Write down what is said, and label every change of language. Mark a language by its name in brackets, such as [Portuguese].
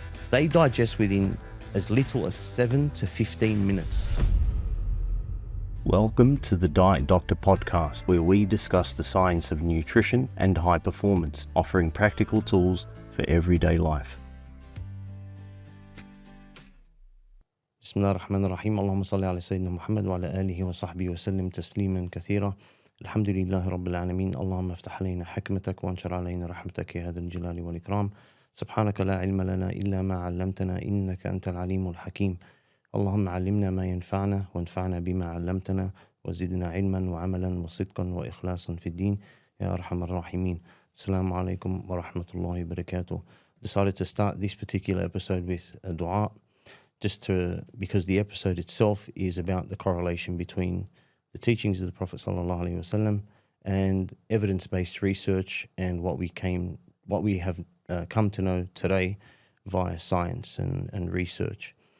[English] They digest within as little as 7 to 15 minutes. Welcome to the Diet Doctor podcast, where we discuss the science of nutrition and high performance, offering practical tools for everyday life. [Arabic] بسم الله الرحمن الرحيم اللهم صل على سيدنا محمد وعلى آله وصحبه وسلم تسليما كثيرا. الحمد لله رب العالمين. اللهم افتح علينا حكمتك وانشر علينا رحمتك يا ذا الجلال والإكرام. سبحانك لا علم لنا إلا ما علمتنا إنك أنت العليم الحكيم. اللهم علمنا ما ينفعنا وانفعنا بما علمتنا وزدنا علما وعملا وصدقا وإخلاصا في الدين يا أرحم الراحمين. Assalamu alaikum wa rahmatullahi wa barakatuh. [English] Decided to start this particular episode with a dua, because the episode itself is about the correlation between the teachings of the Prophet sallallahu alaihi wasallam and evidence-based research and what we have come to know today via science and research.